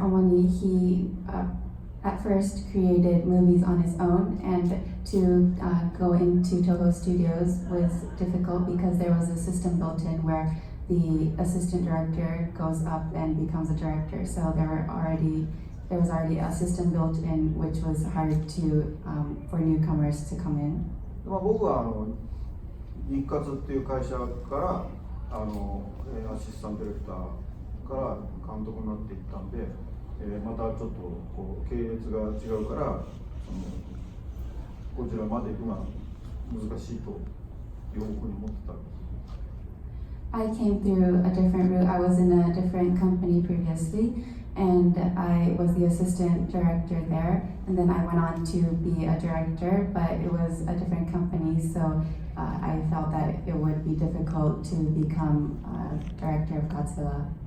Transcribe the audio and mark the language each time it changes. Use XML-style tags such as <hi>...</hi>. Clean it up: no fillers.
<en>Omoni, he at first created movies on his own, and to go into Toho Studios was difficult because there was a system built in where the assistant director goes up and becomes a director. So there was already a system built in which was hard to for newcomers to come in.</en> <ja>僕は日活っていう会社からアシスタントディレクターから監督になっていったんで、またちょっとこう系列が違うからこちらまで行くのは難しいというふうに思ってたんです。</ja> <en>I came through a different route. I was in a different company previously, and I was the assistant director there. And then I went on to be a director, but it was a different company, so I felt that it would be difficult to become a director of Godzilla.</en>